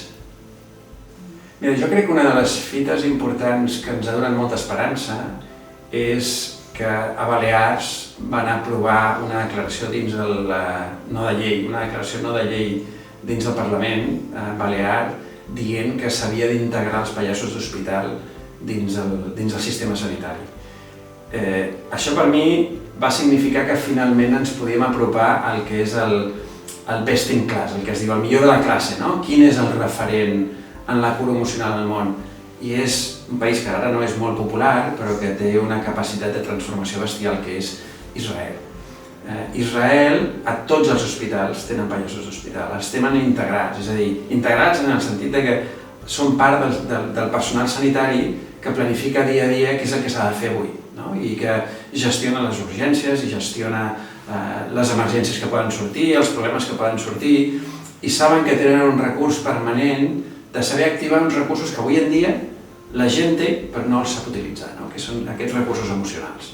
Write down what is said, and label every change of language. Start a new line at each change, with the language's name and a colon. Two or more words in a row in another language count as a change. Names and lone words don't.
Catalan: Mira, jo crec que una de les fites importants que ens ha donat molta esperança és que a Balears van aprovar una declaració dins una declaració no de llei dins del Parlament balear dient que s'havia d'integrar els pallassos d'hospital dins el sistema sanitari. Això per mi va significar que finalment ens podíem apropar al que és el
English: best in class,
Catalan: el que es diu el millor de la classe, quin és el referent en la cura emocional al món. I és un país que ara no és molt popular, però que té una capacitat de transformació bestial, que és Israel. Israel, a tots els hospitals tenen pallassos d'hospital, els tenen integrats, és a dir, integrats en el sentit que són part del personal sanitari que planifica dia a dia què és el que s'ha de fer avui, i que gestiona les urgències i gestiona les emergències que poden sortir, els problemes que poden sortir, i saben que tenen un recurs permanent de saber activar uns recursos que avui en dia la gent té però no els sap utilitzar, que són aquests recursos emocionals.